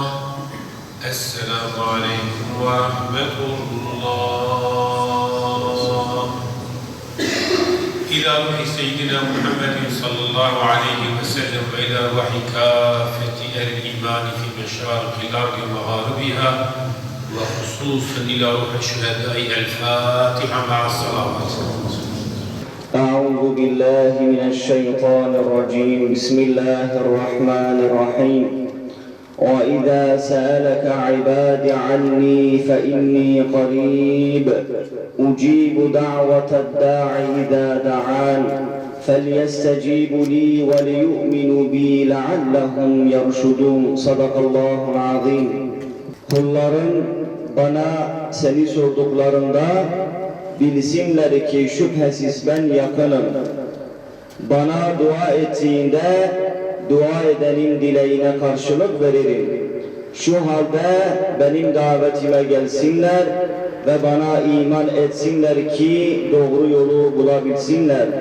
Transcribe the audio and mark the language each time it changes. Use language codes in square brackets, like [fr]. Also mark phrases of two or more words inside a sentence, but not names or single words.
[ar] السلام عليكم ورحمة الله. إلى روح سيدنا محمد صلى الله عليه وسلم وإلى روح كافة الإيمان في مشارق الأرض مغاربها وخصوصا إلى روح شهداء الفاتحة مع الصلوات. أعوذ بالله من الشيطان الرجيم بسم الله الرحمن الرحيم وإذا سألك عباد عني فإني قريب أجيب دعوة الداع إذا دعان فليستجيبوا لي وليؤمنوا بي لعلهم يرشدون صدق الله العظيم. [tr] Kulların bana seni sorduklarında bilsinler ki şüphesiz ben yakınım. Bana dua ettiğinde dua edenin dileğine karşılık veririm. Şu halde benim davetime gelsinler ve bana iman etsinler ki doğru yolu bulabilsinler.